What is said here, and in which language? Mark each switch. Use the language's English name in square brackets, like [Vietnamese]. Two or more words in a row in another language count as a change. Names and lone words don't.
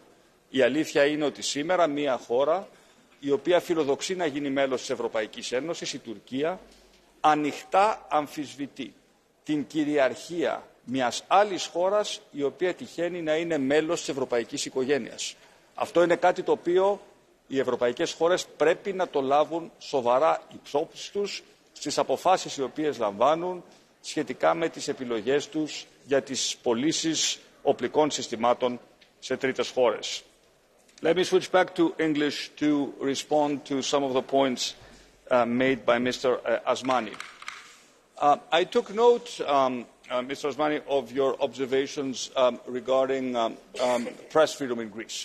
[Greek] Η αλήθεια είναι ότι σήμερα μια χώρα η οποία φιλοδοξεί να γίνει μέλος της Ευρωπαϊκής Ένωσης, η Τουρκία, ανοιχτά αμφισβητεί την κυριαρχία μιας άλλης χώρας η οποία τυχαίνει να είναι μέλος της ευρωπαϊκής οικογένειας. Αυτό είναι κάτι το οποίο οι ευρωπαϊκές χώρες πρέπει να το λάβουν σοβαρά υπόψη τους στις αποφάσεις οι οποίες λαμβάνουν σχετικά με τις επιλογές τους για τις πωλήσεις οπλικών συστημάτων σε τρίτες χώρες. [English] Let me switch back to English to respond to some of the points made by Mr. Asmani. I took note, Mr. Asmani, of your observations regarding press freedom in Greece.